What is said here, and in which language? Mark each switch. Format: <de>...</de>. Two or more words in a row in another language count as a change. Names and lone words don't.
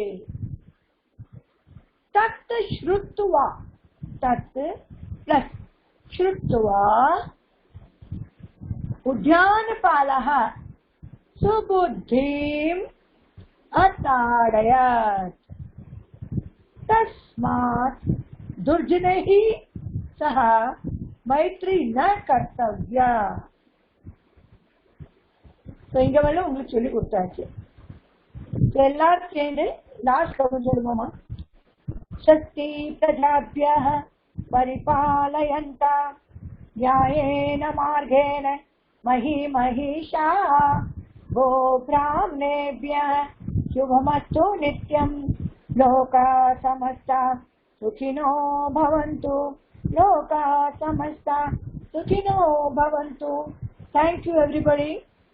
<sa>तत् श्रुत्वा, तत् प्लस श्रुत्वा, उद्यानपालः सुबुद्धिम् अताडयत्, तस्मात् दुर्जनैः सह मैत्री न कर्तव्या.</sa> <ta>இங்க வந்து உங்களுக்கு சொல்லி கொடுத்தாச்சு. எல்லாரும் சேர்ந்து</ta> <en>last count</en> <ta>சொல்லுவோமா?</ta> <sa>स्वस्ति प्रजाभ्यः परिपालयन्ताम् न्यायेन मार्गेण महीमहीषा गो ब्राह्मणेभ्यः शुभमस्तु नित्यं लोकाः समस्ता सुखिनो भवन्तु लोकाः समस्ता सुखिनो भवन्तु.</sa> <en>Thank you everybody.</en>